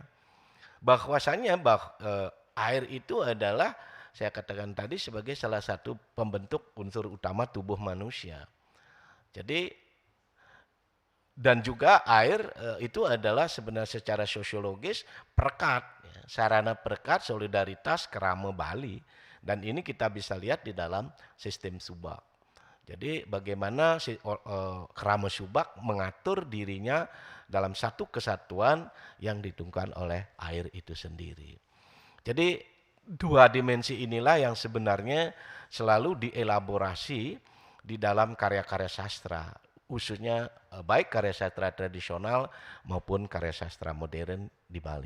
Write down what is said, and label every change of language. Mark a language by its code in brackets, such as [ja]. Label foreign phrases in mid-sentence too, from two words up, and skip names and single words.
[id] Bahwasanya air itu adalah saya katakan tadi sebagai salah satu pembentuk unsur utama tubuh manusia. Jadi dan juga air itu adalah sebenarnya secara sosiologis perekat, ya, sarana perekat solidaritas kerama Bali. Dan ini kita bisa lihat di dalam sistem subak. Jadi bagaimana kerama subak mengatur dirinya dalam satu kesatuan yang ditungkan oleh air itu sendiri. Jadi dua dimensi inilah yang sebenarnya selalu dielaborasi di dalam karya-karya sastra, khususnya baik karya sastra tradisional maupun karya sastra modern di Bali.